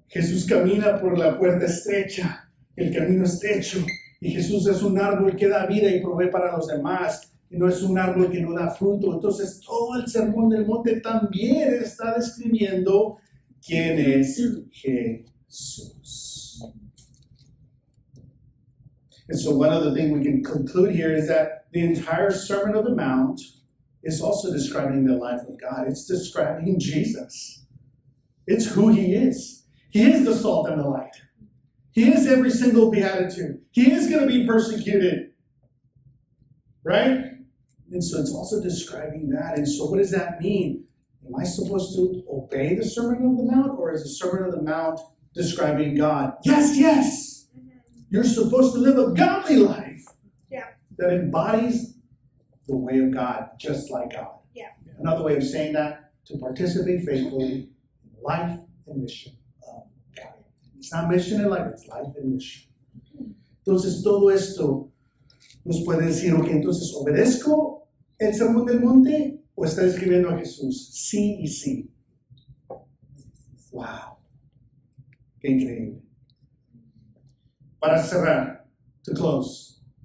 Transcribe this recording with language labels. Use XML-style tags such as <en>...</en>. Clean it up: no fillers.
<es>Jesús camina por la puerta estrecha, el camino estrecho. Y Jesús es un árbol que da vida y provee para los demás. Y no es un árbol que no da fruto. Entonces, todo el sermón del monte también está describiendo quién es Jesús.</es> <en>And so one of the things we can conclude here is that the entire Sermon on the Mount is also describing the life of God. It's describing Jesus. It's who He is. He is the salt and the light. He is every single beatitude. He is going to be persecuted. Right? And so it's also describing that. And so what does that mean? Am I supposed to obey the Sermon on the Mount? Or is the Sermon on the Mount describing God? Yes, yes. You're supposed to live a godly life that embodies the way of God, just like God. Yeah. Another way of saying that, to participate faithfully in the life and mission of God. It's not mission and life, it's life and mission.</en> <es>Entonces, todo esto nos puede decir, ok, entonces, ¿obedezco el sermón del monte o está describiendo a Jesús? Sí y sí. Wow. Qué increíble. Para cerrar,</es> <en>to close.</en>